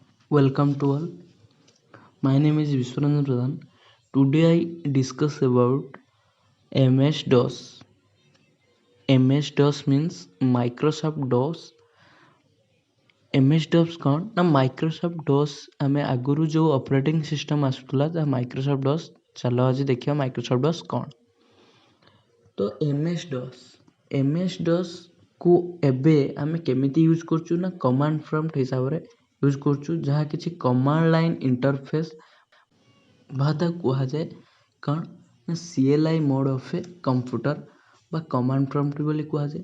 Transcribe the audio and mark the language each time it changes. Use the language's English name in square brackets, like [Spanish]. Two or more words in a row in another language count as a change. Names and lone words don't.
[English] Welcome to all. My name is Vishwaranjan Pradhan. Today I discuss about MS-DOS. MS-DOS means Microsoft DOS. [Odia] MS-DOS କ'ଣ ନା Microsoft DOS ଆମେ ଆଗରୁ ଯେଉଁ [English] operating system [Odia] ଆସୁଥିଲା ତାହା Microsoft DOS। ଚାଲ ଆଜି ଦେଖିବା Microsoft DOS କ'ଣ। ତ MS-DOS କୁ ଏବେ ଆମେ କେମିତି ୟୁଜ୍ କରୁଛୁ ନା [English] command prompt [Odia] ହିସାବରେ ୟୁଜ୍ କରୁଛୁ, ଯାହା କିଛି [English] command line interface [Odia] ବା ତାକୁ କୁହାଯାଏ କ'ଣ ନା [English] CLI mode of a computer [Odia] ବା [English] command prompt [Odia] ବୋଲି କୁହାଯାଏ।